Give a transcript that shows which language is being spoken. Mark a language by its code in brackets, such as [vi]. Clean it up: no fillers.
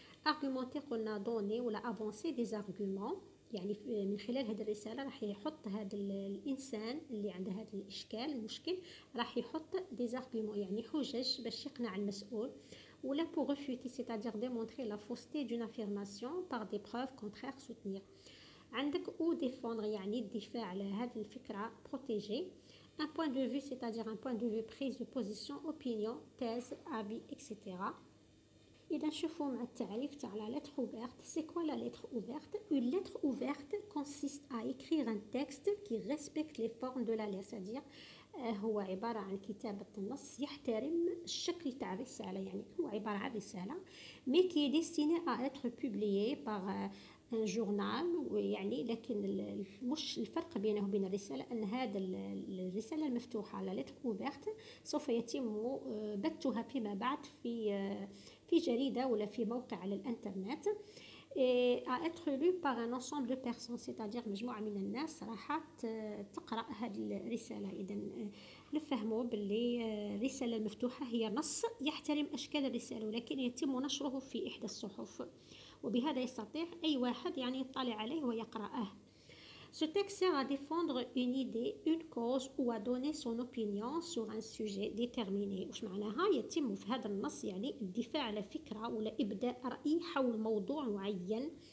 [ar] argumenter قلنا دوني ولا افونسي دي زارغومون، يعني من خلال هذه الرسالة راح يحط هذا الإنسان اللي عنده هذا الإشكال المشكل راح يحط دي زارغومون، يعني حجج باش يقنع المسؤول. [fr] ولا pour refuter c'est-à-dire démontrer la fausseté d'une affirmation par des preuves contraires soutenir. [ar] عندك [fr] ou défendre [ar] يعني الدفاع على هذه الفكرة protéger. [fr] un point de vue c'est-à-dire un point de vue prise de position opinion thèse avis etc. [ar] إذا نشوفوا مع التعريف تاع la lettre ouverte. [fr] c'est quoi la lettre ouverte? une lettre ouverte consiste à écrire un texte qui respecte les formes de la lettre، c'est-à-dire [ar] هو عبارة عن كتابة النص يحترم الشكل تاع الرسالة، يعني هو عبارة عن رسالة [fr] mais qui est destinée à être publiée par [ar] un journal، يعني لكن مش الفرق بينه وبين الرسالة أن هذا الرسالة المفتوحة [fr] la lettre ouverte [ar] سوف يتم بثها فيما بعد في جريدة ولا في موقع على الانترنت [fr] à être lu par un ensemble de personnes، [ar] c'est-à-dire مجموعة من الناس راح تقرأ هذه الرسالة. إذا نفهموا باللي الرسالة المفتوحة هي نص يحترم أشكال الرسالة ولكن يتم نشره في إحدى الصحف، وبهذا يستطيع أي واحد يعني يطلع عليه ويقرأه. [fr] Ce texte sert à défendre une idée, une cause ou à donner son opinion sur un sujet déterminé. [ar] وش معناها؟ يتم في هذا النص يعني الدفاع على فكرة ولا إبداء رأي حول موضوع معين.